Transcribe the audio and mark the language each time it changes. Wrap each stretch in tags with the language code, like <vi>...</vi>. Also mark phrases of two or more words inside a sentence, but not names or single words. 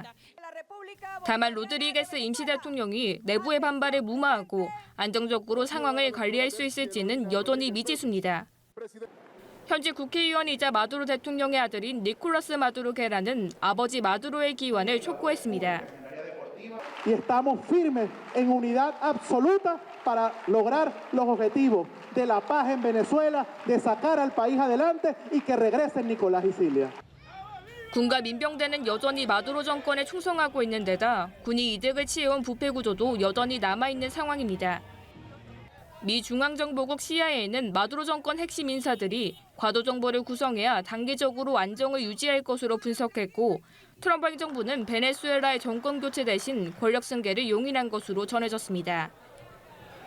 <ko>다만 로드리게스 임시 대통령이 내부의 반발을 무마하고 안정적으로 상황을 관리할 수 있을지는 여전히 미지수입니다. 현지 국회의원이자 마두로 대통령의 아들인 니콜라스 마두로 게라는 아버지 마두로의 기원을 촉구했습니다.</ko> <es>Y estamos firmes en unidad absoluta para lograr los objetivos de la paz en Venezuela, de sacar al país adelante y que regresen Nicolás y Silvia.</es> <ko>군과 민병대는 여전히 마두로 정권에 충성하고 있는 데다 군이 이득을 취해온 부패 구조도 여전히 남아있는 상황입니다. 미 중앙정보국 CIA는 마두로 정권 핵심 인사들이 과도 정보를 구성해야 단기적으로 안정을 유지할 것으로 분석했고 트럼프 행정부는 베네수엘라의 정권 교체 대신 권력 승계를 용인한 것으로 전해졌습니다.</ko>